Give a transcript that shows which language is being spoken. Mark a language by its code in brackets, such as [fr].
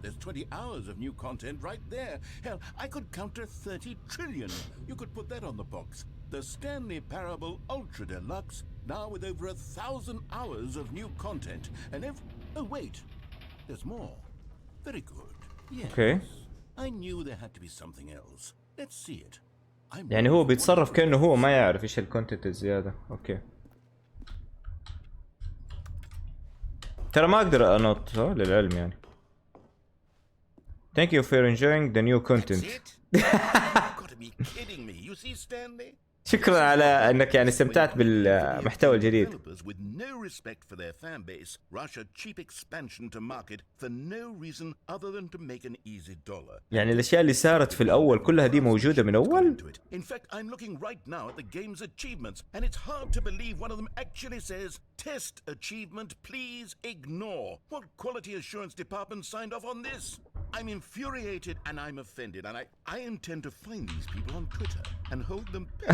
[en] There's 20 hours of new content right there. Hell, I could counter 30 trillion. You could put that on the box. The Stanley Parable Ultra Deluxe, now with over 1,000 hours of new content. And oh wait, there's more. Very good. Yes. Okay. I knew there had to be something else. Let's see it. [ar] يعني هو بيتصرف كأنه هو ما يعرف ايش الكونتنت الزيادة. اوكي ترى ما اقدر انط للعلم يعني. [en] Thank you for enjoying the new content. You've got to be kidding me. You see, Stanley? [ar] شكرا على انك يعني استمتعت بالمحتوى الجديد. [en] Developers with no respect for their fan base rush a cheap expansion to market for no reason other than to make an easy dollar. [ar] يعني الاشياء اللي صارت في الاول كلها دي موجودة من اول. [en] In fact, I'm looking right now at the game's achievements and it's hard to believe one of them actually says test achievement please ignore. What quality assurance department signed off on this? I'm infuriated and I'm offended and I intend to find these people on Twitter and hold them.